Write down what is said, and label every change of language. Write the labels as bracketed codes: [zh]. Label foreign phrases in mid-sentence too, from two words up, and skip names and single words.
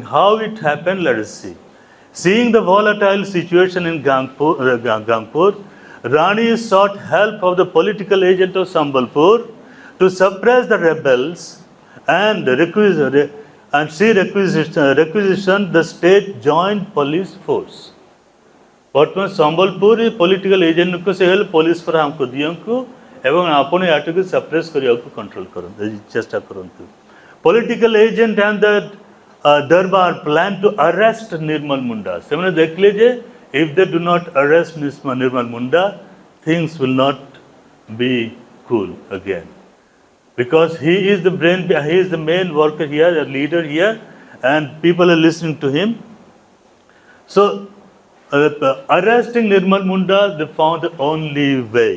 [en] How it happened, let us see. Seeing the volatile situation in Gangpur, Rani sought help of the political agent of Sambalpur to suppress the rebels and she requisitioned the state joint police force. [or] ବର୍ତ୍ତମାନ ସମ୍ବଲପୁର [en] political agentକୁ [or] ସେ ହେଲେ [en] police force [or] ଆମକୁ ଦିଅନ୍ତୁ ଏବଂ ଆପଣ ଏହାକୁ ସପ୍ରେସ୍ କରିବାକୁ କଣ୍ଟ୍ରୋଲ କରନ୍ତୁ ଚେଷ୍ଟା କରନ୍ତୁ. [en] Political agent and the Darbar plan to arrest Nirmal Munda. [or] ସେମାନେ ଦେଖିଲେ ଯେ [en] if they do not arrest Nirmal Munda, things will not be cool again. Because he is the brain, he is the main worker here, a leader here, and people are listening to him. So, arresting Nirmal Munda, they found the only way.